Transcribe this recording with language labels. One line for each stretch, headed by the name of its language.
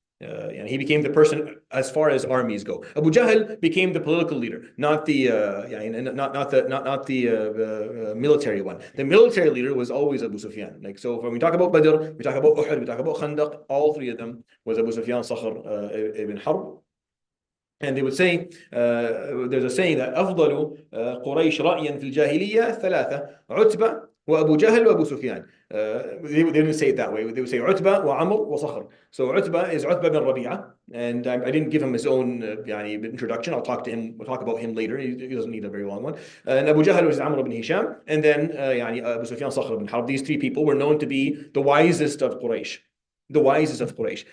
English: And he became the person as far as armies go. Abu Jahl became the political leader, not the military one. The military leader was always Abu Sufyan. Like so, when we talk about Badr, we talk about Uhud, we talk about Khandaq. All three of them was Abu Sufyan, Sakhr ibn Harb. And they would say, there's a saying that
Arabic: أفضل قريش رأيا في الجاهلية ثلاثة عتبة وأبو جهل وأبو سفيان.
English: They didn't say it that way. They would say عتبة وعمر وصخر. So عتبة is عتبة bin Rabi'ah, and I didn't give him his own introduction. I'll talk to him. We'll talk about him later. He doesn't need a very long one. And Abu Jahl was Amr ibn Hisham, and then Abu Sufyan, Sakhr ibn Harb. These three people were known to be the wisest of Quraysh. The wisest of Quraysh.